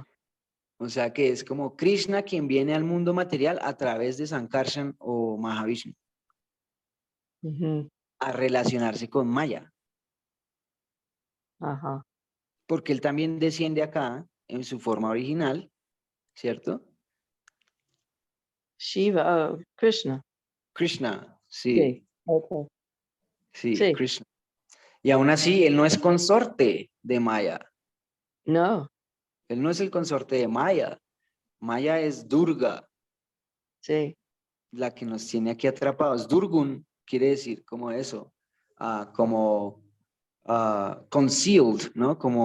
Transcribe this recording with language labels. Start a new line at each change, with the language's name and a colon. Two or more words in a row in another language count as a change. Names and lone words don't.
Spanish: O sea que es como Krishna quien viene al mundo material a través de Sankarshan o Mahavishnu ujú, a relacionarse con Maya, ajá. porque él también desciende acá en su forma original, ¿cierto? Shiva, oh, Krishna. Krishna, Sí. sí, Okay. sí, Sí. Krishna. Y aún así, él no es consorte de Maya, No. él no es el consorte de Maya. Maya es Durga, Sí. la que nos tiene aquí atrapados. Durgun quiere decir como eso, como concealed, ¿no?